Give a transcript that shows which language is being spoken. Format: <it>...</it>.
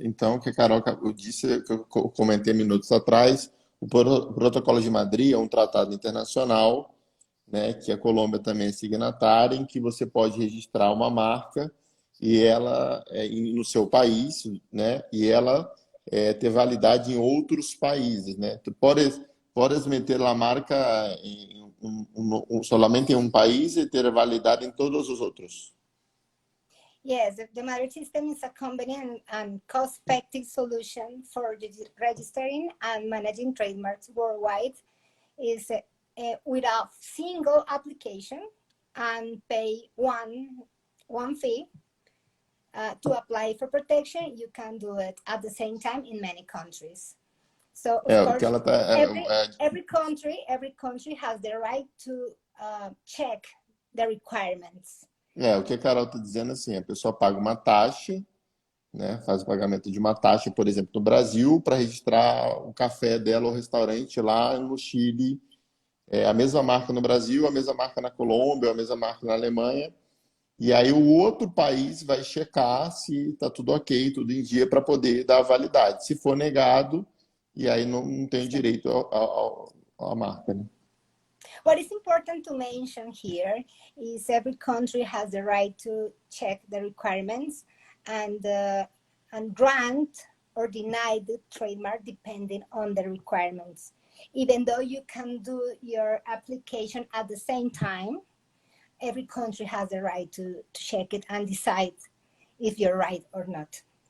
<pt>Então, que a Carol disse, que eu comentei minutos atrás, o Protocolo de Madrid é um tratado internacional, né, que a Colômbia também é signatária, em que você pode registrar uma marca e ela no seu país, né, e ela ter validade em outros países, né? Tu podes meter a marca solamente em um país e ter validade em todos os outros.</pt> <en>Yes, the Madrid system is a convenient and cost-effective solution for registering and managing trademarks worldwide. Is with a single application and pay one fee to apply for protection. You can do it at the same time in many countries. So of course, every country has the right to check the requirements.</en> <pt>O que a Carol está dizendo assim, a pessoa paga uma taxa, né, faz o pagamento de uma taxa, por exemplo, no Brasil, para registrar o café dela ou restaurante lá no Chile. A mesma marca no Brasil, a mesma marca na Colômbia, a mesma marca na Alemanha. E aí o outro país vai checar se está tudo ok, tudo em dia, para poder dar validade. Se for negado, e aí não tem direito à marca, né?</pt> <en>What is important to mention here is every country has the right to check the requirements and grant or deny the trademark depending on the requirements. Even though you can do your application at the same time, every country has the right to check it and decide if you're right or not.</en>